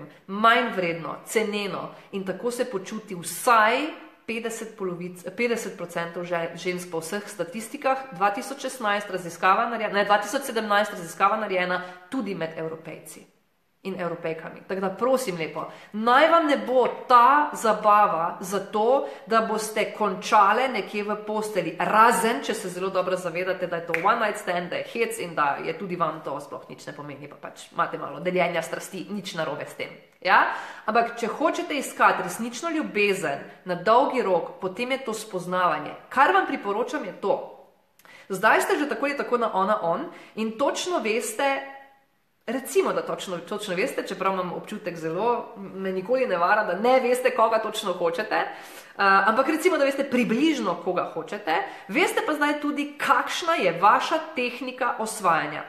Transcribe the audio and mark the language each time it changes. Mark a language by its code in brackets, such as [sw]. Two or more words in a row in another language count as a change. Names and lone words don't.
[sl] Manj vredno, ceneno in tako se počuti vsaj 50% žensk po vseh statistikah, 2017 raziskava narejena tudi med Evropejci in Evropejkami. Tako da prosim lepo, naj vam ne bo ta zabava zato, da boste končale nekje v posteli, razen, če se zelo dobro zavedate, da je to [en] one night stand, [sl] da je hec in da je tudi vam to sploh nič ne pomeni, pa pač imate malo deljenja strasti, nič narobe s tem. Ja? Ampak, če hočete iskati resnično ljubezen na dolgi rok, potem je to spoznavanje. Kar vam priporočam je to. Zdaj ste že tako ali tako na on in točno veste, recimo, da točno veste, čeprav imam občutek zelo, me nikoli ne vara, da ne veste, koga točno hočete, ampak recimo, da veste približno, koga hočete, veste pa zdaj tudi, kakšna je vaša tehnika osvajanja.